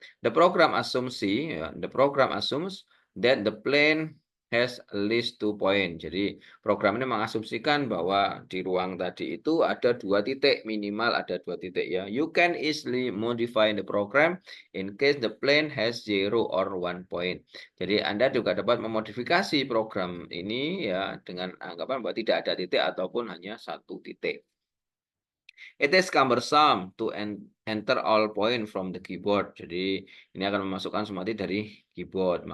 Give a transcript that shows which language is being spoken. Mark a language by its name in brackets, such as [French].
[English] The program assumpsi ya, the program assumes that the plane has at least 2 point. [Indonesian] Jadi program ini mengasumsikan bahwa di ruang tadi itu ada 2 titik, minimal ada 2 titik ya. [English] You can easily modify the program in case the plane has 0 or 1 point. [Indonesian] Jadi Anda juga dapat memodifikasi program ini ya dengan anggapan bahwa tidak ada titik ataupun hanya 1 titik. [English] It is cumbersome to enter all point from the keyboard. [Indonesian] Jadi ini akan memasukkan semua titik dari keyboard.